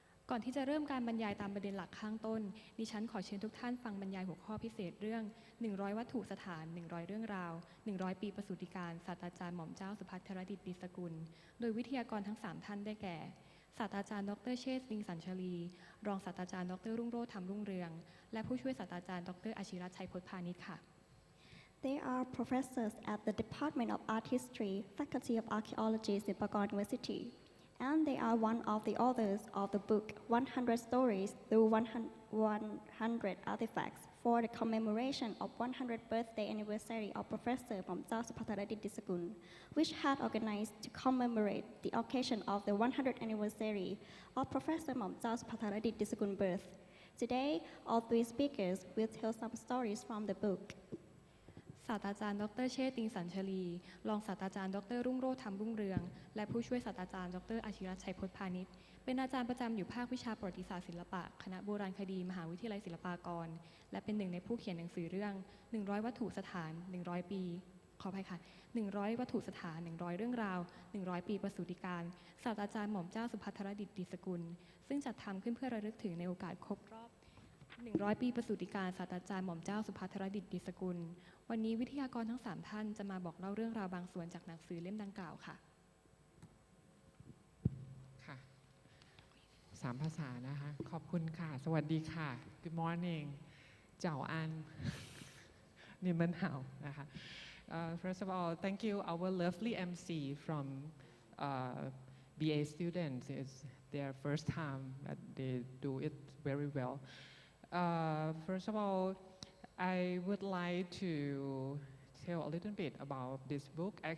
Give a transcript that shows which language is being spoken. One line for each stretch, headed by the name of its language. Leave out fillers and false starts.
Thai: ก่อนที่จะเริ่มการบรรยายตามประเด็นหลักข้างต้นดิฉันขอเชิญทุกท่านฟังบรรยายหัวข้อพิเศษเรื่อง100วัตถุสถาน100เรื่องราว100ปีประสูติการศาสตราจารย์หม่อมเจ้าสุภัทรดิษฐ์ดิสกุลโดยวิทยากรทั้ง3ท่านได้แก่ศาสตราจารย์ดร.เชษฐ์ ติงสัญชลีรองศาสตราจารย์ดร. รุ่งโรจน์ ธรรมรุ่งเรืองและผู้ช่วยศาสตราจารย์ดร.อาชิรัตน์ ชัยพจน์พานิชค่ะ
English: They are professors at the Department of Art History, Faculty of Archaeology, Silpakorn University, and they are one of the authors of the book 100 Stories Through 100 Artifacts for the Commemoration of 100th Birthday Anniversary of Professor Mom Chao Subhadradis Diskul, which had organized to commemorate the occasion of the 100th anniversary of Professor Mom Chao Subhadradis Diskul's birth. Today, all 3 speakers will tell some stories from the book.
Thai: ศาสตราจารย์ดร.เชษฐ์ ติงสัญชลีรองศาสตราจารย์ดร.รุ่งโรจน์ ธรรมรุ่งเรืองและผู้ช่วยศาสตราจารย์ดร. อาชิรัตน์ ชัยพจน์พานิชเป็นอาจารย์ประจำอยู่ภาควิชาประวัติศาสตร์ศิลปะคณะโบราณคดีมหาวิทยาลัยศิลปากรและเป็นหนึ่งในผู้เขียนหนังสือเรื่อง100วัตถุสถาน100ปีขออภัยค่ะ100วัตถุสถาน100เรื่องราว100ปีประสูติการศาสตราจารย์หม่อมเจ้าสุภัทรดิษฐ์ดิสกุลซึ่งจัดทำขึ้นเพื่อระลึกถึงในโอกาสครบรอบ100ปีประสูติการศาสตราจารย์หม่อมเจ้าสุภัทรดิษฐ์ดิสกุลวันนี้วิทยากรทั้ง3ท่านจะมาบอกเล่าเรื่องราวบางส่วนจากหนังสือเล่มดังกล่าวค่ะ ค่ะ3ภาษานะคะขอบคุณค่ะสวัสดีค่ะ
English: Good morning
Thai: เจ้าอันนี่มันหาวนะคะ
English: First of all thank you our lovely MC from BA students it's their first time that they do it very well first of all I would like to tell a little bit about this book.